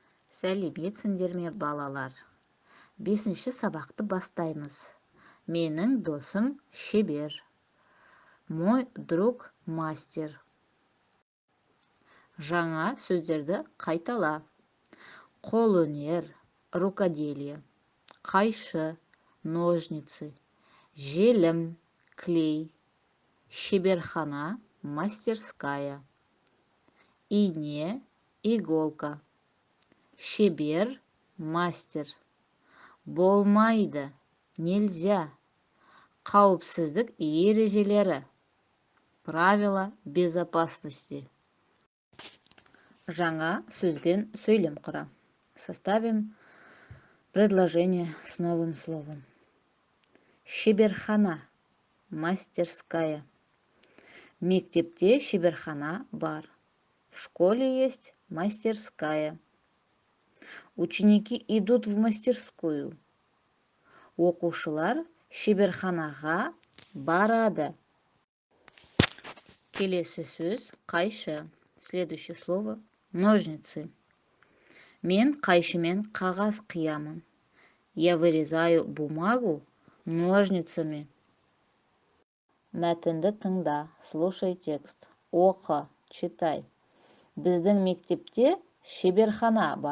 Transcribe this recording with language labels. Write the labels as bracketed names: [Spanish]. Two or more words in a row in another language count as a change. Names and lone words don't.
[Kazakh] Сәлеметсіңдер ме, балалар? 5-ші сабақты бастаймыз. Менің досым шебер. [Russian] Мой друг мастер. [Kazakh] Жаңа сөздерді қайтала. Қолөнер, рукоделие. Қайшы, ножницы. Желім, клей. Шеберхана, мастерская. Ине, иголка. Шебер, мастер. Болмайды, нельзя. Қауіпсіздік ережелері. [Russian] Правила безопасности. [Kazakh] Жаңа сөзбен сөйлем құра. [Russian] Составим предложение с новым словом. [Kazakh] Шеберхана, мастерская. Мектепте шеберхана бар. [Russian] В школе есть мастерская. Ученики идут в мастерскую. [Kazakh] Оқушылар шеберханаға барады. Келесі сөз қайшы. [Russian] Следующее слово ножницы. [Kazakh] Мен қайшымен қағаз қиямын. [Russian] Я вырезаю бумагу ножницами. [Kazakh] Мәтінді тыңда, [Russian] слушай текст. [Kazakh] Оқы, читай. Біздің мектепте шеберхана бар.